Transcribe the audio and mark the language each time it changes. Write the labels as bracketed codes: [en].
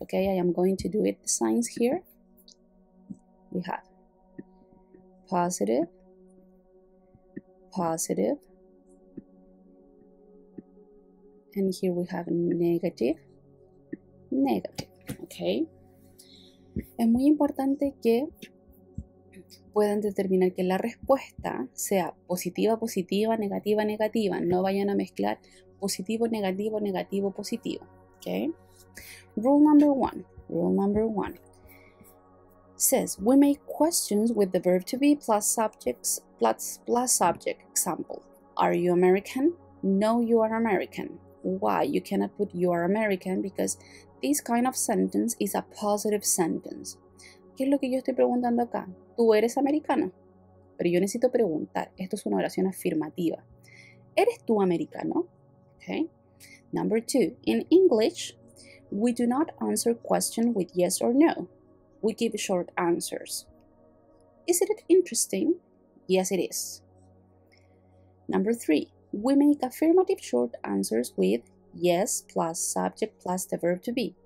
[en] Okay, I am going to do it the signs here. We have positive, positive, and here we have negative, negative. [es] Okay, es muy importante que puedan determinar que la respuesta sea positiva, positiva, negativa, negativa. No vayan a mezclar positivo, negativo, negativo, positivo. [en] Okay. Rule number one says we make questions with the verb to be plus subjects plus subject. Example, are you American? No, you are American. Why? You cannot put you are American because this kind of sentence is a positive sentence. [es] ¿Qué es lo que yo estoy preguntando acá? ¿Tú eres americano? Pero yo necesito preguntar. Esto es una oración afirmativa. ¿Eres tú americano? Okay. [en] Number 2, in English, we do not answer questions with yes or no. We give short answers. Is it interesting? Yes, it is. Number 3, we make affirmative short answers with yes plus subject plus the verb to be.